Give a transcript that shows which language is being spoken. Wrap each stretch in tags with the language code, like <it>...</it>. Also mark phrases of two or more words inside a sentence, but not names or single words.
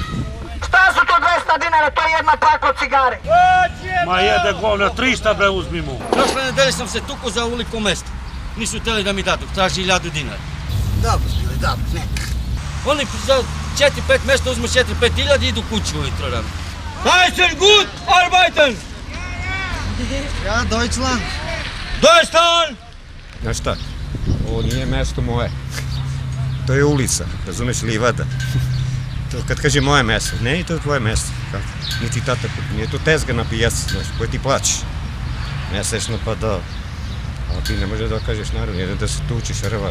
<sr>Šta su to 200 dinara, to je jedna pakla cigare. Ma jede govna, 300 bre uzmi mu. Prošle nedelje sam se tuko za uliku mesto. Nisu htjeli da mi dadu, traži 1000 dinara. Dobro, dobro, neka. Oni za 4-5 mjesta uzmu 4-5 hiljada i idu kući ujutro rano.</sr> <de>Heißen gut arbeiten! Ja, Deutschland. Deutschland!</de> <sr>Znaš šta, ovo nije mesto moje. To je ulica, razumeš, livada. To kad kaže moje mesto, ne, to je tvoje mesto. Niti tata, nije to tezga na pijaci, znaš, koje ti plaćaš. Mesečno pa da. A ti ne može da kažeš naravno, jedan da se tučiš, rvaš.</sr>